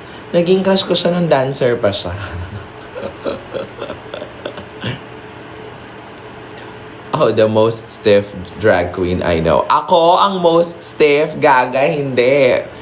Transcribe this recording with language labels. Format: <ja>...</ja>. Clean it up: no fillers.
<tl>Naging crush ko siya nung dancer pa siya.</tl> <en>Oh, the most stiff drag queen I know.</en> <tl>Ako ang most stiff, gaga, hindi.</tl>